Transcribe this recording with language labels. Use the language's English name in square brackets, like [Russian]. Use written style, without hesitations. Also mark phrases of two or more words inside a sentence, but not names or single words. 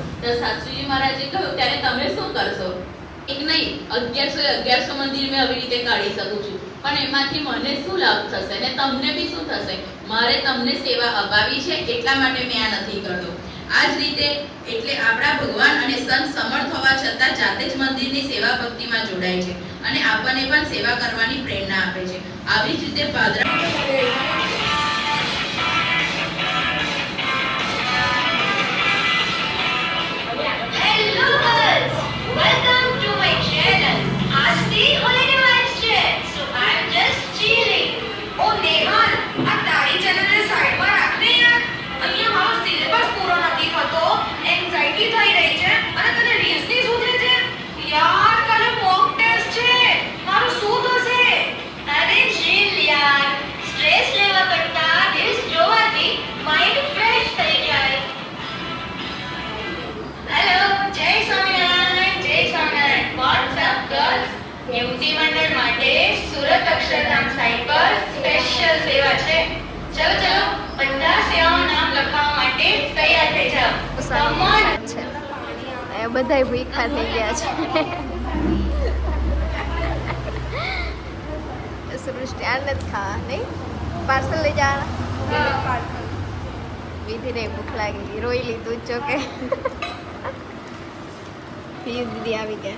[Gujarati] તો શાસ્ત્રીજી મહારાજે કહ્યું ત્યારે તમે શું કરશો? એક નહીં 1100 મંદિર મેં આવી રીતે કાઢી શકું છું, પણ એમાંથી મને શું લાભ થશે ને તમને બી શું થશે? મારે તમને સેવા અપાવી છે એટલા માટે મેં આ નથી કરતો. આ જ રીતે એટલે આપણા ભગવાન અને સંત સમર્થ હોવા છતાં જાતે જ મંદિરની સેવા ભક્તિમાં જોડાય છે અને આપણને પણ સેવા કરવાની પ્રેરણા આપે છે. આવી જ રીતે ભાદરા [English] Hello girls, welcome to my channel. આજથી holiday vibes છે, so I'm just chilling. [Gujarati] ઓ નેહાલ, આ તારી ચેનલને સાઈડમાં રાખને યાર. અહીંયા મારો સિલેબસ પૂરો નથી થતો, એન્ઝાઇટી થઈ રહી છે અને તને રીલ્સની શોધે છે. યાર કાલે મોક ટેસ્ટ છે, મારું શું થશે? અરે chill યાર, સ્ટ્રેસ લેવા કરતા રીલ્સ જોવાથી માઇન્ડ ફ્રેશ થઈ જાય. હેલો, જય સ્વામિનારાયણ, જય સ્વામિનારાયણ. [English] What's up girls? [Gujarati] યુવતી મંડળ માટે સુરત અક્ષરધામ સાઇટ પર સ્પેશિયલ સેવા છે. ચલો ચલો, બધા સેવાઓ નામ લખવા માટે તૈયાર થઈ જાઓ. [English] Come on. [Gujarati] એ બધાય ભૂખા થઈ ગયા છે. સૃષ્ટિ આને જ ખાવા નહીં, પાર્સલ લઈ જવાના. વિધિને ભૂખ લાગી, રોઈ લીધું ચોકે. દીદી આવી ગયા.